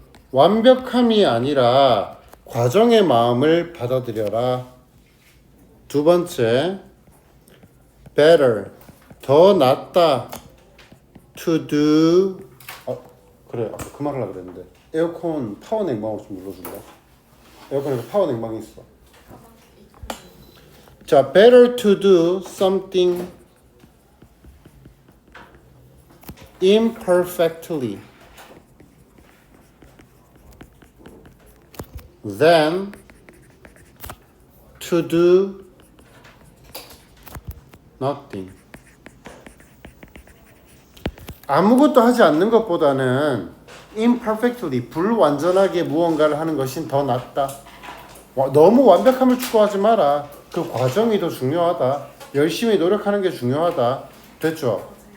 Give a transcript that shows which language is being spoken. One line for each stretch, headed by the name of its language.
Korean: 완벽함이 아니라 과정의 마음을 받아들여라. 두 번째,
English: better.
Korean: 더 낫다.
English: to do.
Korean: 그래. 아까 그 말을 하려고 그랬는데. 에어컨 파워 냉방으로 좀 눌러줄래? 에어컨에서 파워 냉방이 있어. 자,
English: better to do something imperfectly than to do nothing.
Korean: 아무것도 하지 않는 것보다는 imperfectly 불완전하게 무언가를 하는 것이 더 낫다. 너무 완벽함을 추구하지 마라. 그 과정이 더 중요하다. 열심히 노력하는 게 중요하다. 됐죠?